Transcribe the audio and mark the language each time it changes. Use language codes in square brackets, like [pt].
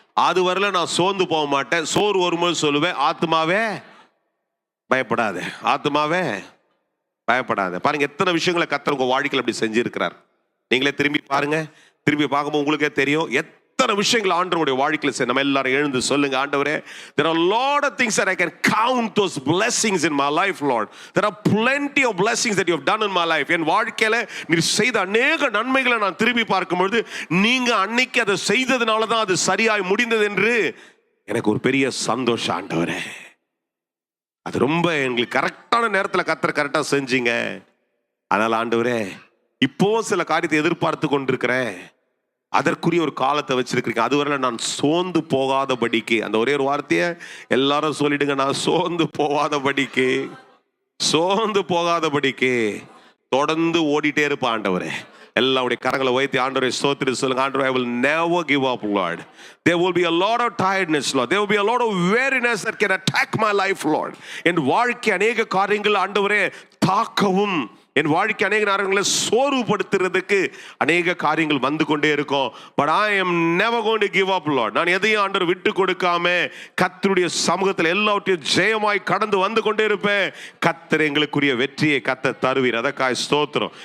[ta] அது வரல நான் சோர்ந்து போக மாட்டேன். சோறு வரும்போது சொல்லுவேன், ஆத்துமாவே பயப்படாத, ஆத்துமாவே பயப்படாத. பாருங்க எத்தனை விஷயங்களை கர்த்தர் உங்க வாழ்க்கையில் அப்படி செஞ்சிருக்கிறார். நீங்களே திரும்பி பாருங்க. திரும்பி பார்க்கும்போது உங்களுக்கே தெரியும் எத்தனை விஷயங்கள் ஆண்டவருடைய வாழ்க்கையில் செய்ய. நம்ம எல்லாரும் எழுந்து சொல்லுங்க, ஆண்டவரே, [en] there are a lot of things that I can count those blessings in my life, Lord. There are plenty of blessings that you have done in my life. [ta] என் வாழ்க்கையில நீர் செய்த அநேக நன்மைகளை நான் திரும்பி பார்க்கும்பொழுது நீங்க அன்னைக்கு அதை செய்ததுனால தான் அது சரியாய் முடிந்தது என்று எனக்கு ஒரு பெரிய சந்தோஷம். ஆண்டவரே, அது ரொம்ப எங்களுக்கு கரெக்டான நேரத்தில் கர்த்தர் கரெக்டாக செஞ்சீங்க. அதனால ஆண்டவரே, இப்போ சில காரியத்தை எதிர்பார்த்து கொண்டிருக்கிறேன், அதற்குரிய ஒரு காலத்தை வச்சிருக்கீங்க. அதுவரை நான் சோர்ந்து போகாதபடிக்கு. அந்த ஒரே ஒரு வார்த்தையை எல்லாரும் சொல்லிடுங்க, நான் சோர்ந்து போகாதபடிக்கு. சோர்ந்து போகாதபடிக்கு தொடர்ந்து ஓடிட்டே இருப்பேன். ஆண்டவரே, எல்லாருடைய கரங்களை வைத்து ஆண்டவரை ஸ்தோத்திரம் சொல்லுங்க. [en] ஆண்டவரே, I will never give up, Lord. There will be a lot of tiredness, Lord. There will be a lot of weariness that can attack my life, Lord. [ta] என் வாழ்க்கை அநேக காரியங்கள் ஆண்டவரே தாக்கவும் என் வாழ்க்கை அநேக நேரங்களை சோர்வுபடுத்துறதுக்கு அநேக காரியங்கள் வந்து கொண்டே இருக்கும். [en] But I am never going to give up Lord. [ta] நான் எதையும் ஆண்டவர் விட்டு கொடுக்காம கர்த்தருடைய சமூகத்தில் எல்லாவற்றையும் ஜெயமாய் கடந்து வந்து கொண்டே இருப்பேன். கர்த்தர் எங்களுக்குரிய வெற்றியை கர்த்தர் தருவீர். அதற்காக ஸ்தோத்திரம்.